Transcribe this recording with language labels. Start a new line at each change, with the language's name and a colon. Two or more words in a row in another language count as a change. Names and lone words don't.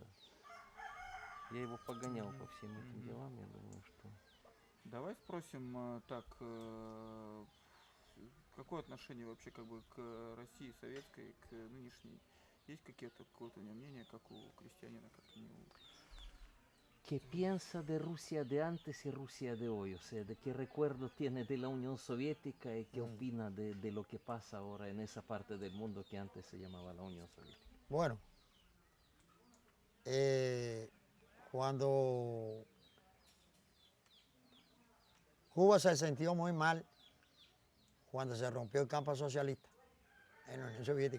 Russian: Я его погонял по всем этим делам, я думаю, что... Давай спросим так, какое отношение вообще как бы к России советской, к нынешней? Есть какое-то у него мнение, как у крестьянина, как у него?
Spanish: ¿Qué piensa de Rusia de antes y Rusia de hoy? O sea, ¿de qué recuerdo tiene de la Unión Soviética y qué opina de lo que pasa ahora en esa parte del mundo que antes se llamaba la Unión Soviética? Bueno, cuando Cuba se sintió muy mal cuando se rompió el campo socialista en la Unión Soviética.